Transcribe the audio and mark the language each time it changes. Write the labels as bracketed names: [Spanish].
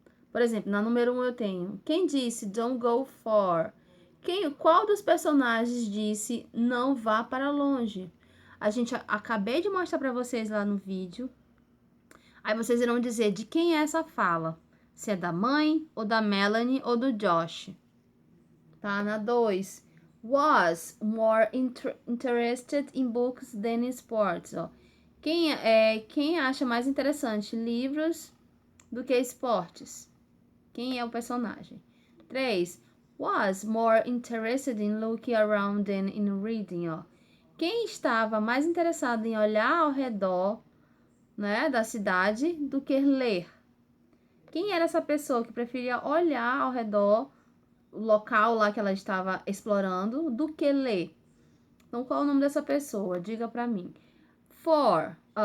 [Portuguese] Por exemplo, na número 1 eu tenho, quem disse [English] don't go far? [Portuguese] Qual dos personagens disse não vá para longe? Acabei de mostrar para vocês lá no vídeo. Aí vocês irão dizer de quem é essa fala. Se é da mãe, ou da Melanie, ou do Josh. Tá, na 2. [English] Was more interested in books than in sports. [Portuguese] Ó. Quem acha mais interessante livros do que esportes? Quem é o personagem? 3. [English] Was more interested in looking around than in reading. [Portuguese] Ó. Quem estava mais interessado em olhar ao redor, né, da cidade do que ler? Quem era essa pessoa que preferia olhar ao redor o local lá que ela estava explorando do que ler? Então, qual é o nome dessa pessoa? Diga para mim. 4.